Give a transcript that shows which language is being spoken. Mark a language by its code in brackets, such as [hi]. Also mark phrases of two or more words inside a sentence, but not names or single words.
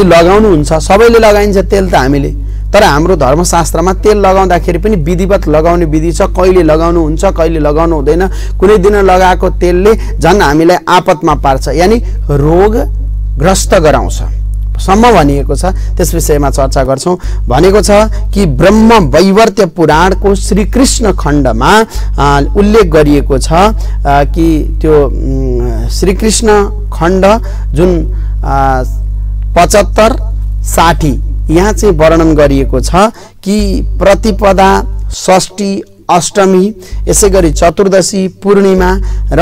[ne] लगाउनु हुन्छ सबैले लगाइन्छ तेल त हामीले तर हाम्रो धर्मशास्त्रमा तेल लगाउँदाखेरि पनि विधिवत लगाउने विधि छ कहिले लगाउनु हुन्छ कहिले लगाउनु हुँदैन कुनै दिन लगाएको तेलले झन् हामीलाई आपतमा पार्छ यानी रोग ग्रस्त गराउँछ सम्म भनिएको छ त्यस विषयमा चर्चा गर्छौं भनेको छ कि ब्रह्म वैवर्त्य पुराणको श्री कृष्ण खण्डमा उल्लेख गरिएको छ कि त्यो श्री कृष्ण खण्ड जुन 75 60 यहाँ चाहिँ वर्णन गरिएको छ कि प्रतिपदा षष्ठी अष्टमी यसैगरी चतुर्दशी पूर्णिमा र